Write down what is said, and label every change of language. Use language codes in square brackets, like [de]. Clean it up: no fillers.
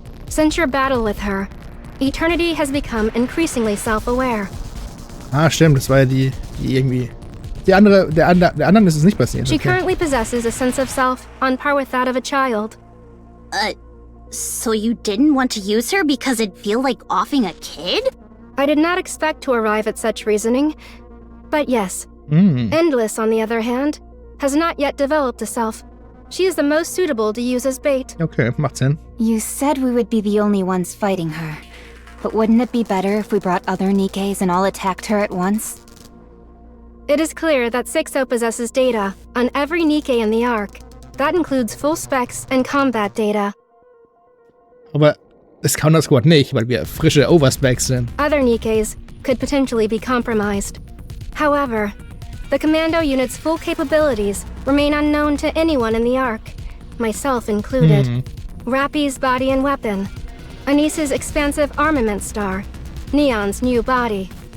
[en] Since your battle with her, Eternity has become increasingly self-aware. [de] Ah, stimmt, das war ja die irgendwie... Der anderen ist es nicht passiert. [en] She currently possesses a sense of self on par with that of a child. So you didn't want to use her because it'd feel like offing a kid? I did not expect to arrive at such reasoning, but yes. Endless, on the other hand, has not yet developed a self. She is the most suitable to use as bait. [de] Okay, macht Sinn. [en] You said we would be the only ones fighting her. But wouldn't it be better if we brought other Nikkes and all attacked her at once? It is clear that 6-0 possesses data on every Nikke in the Ark. That includes full specs and combat data. [de] Aber das Counter Squad nicht, weil wir frische Overspecs sind. [en] Other Nikkes could potentially be compromised. However, the commando unit's full capabilities remain unknown to anyone in the Ark, myself included. Rappy's body and weapon, Anise's expansive armament star, Neon's new body.